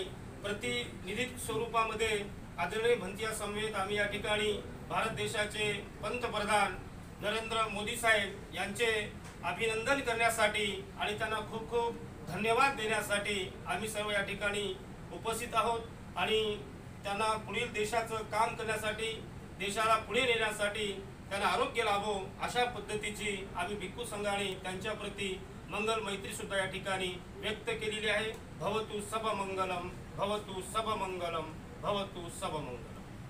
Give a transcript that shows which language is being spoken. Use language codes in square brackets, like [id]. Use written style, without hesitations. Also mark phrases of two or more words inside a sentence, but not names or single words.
[mr] प्रतिनिधी स्वरूपामध्ये आदरणीय भंतिया समवेत आम्ही या ठिकाणी भारत देशाचे पंतप्रधान नरेंद्र मोदी साहेब यांचे अभिनंदन करण्यासाठी आणि त्यांना खूप खूप धन्यवाद देण्यासाठी आम्ही सर्व या ठिकाणी उपस्थित आहोत आणि त्यांना पुढील देशाचं काम करण्यासाठी देशाला पुढे नेण्यासाठी त्यांना आरोग्य लाभो अशा पद्धतीची आम्ही भिक्खू संघाने त्यांच्या प्रती मंगल मैत्री सुद्धा या ठिकाणी व्यक्त केलेली आहे। [pi] भवतु सब मंगलम भवतु सब मंगलम भवतु सब मंगलम।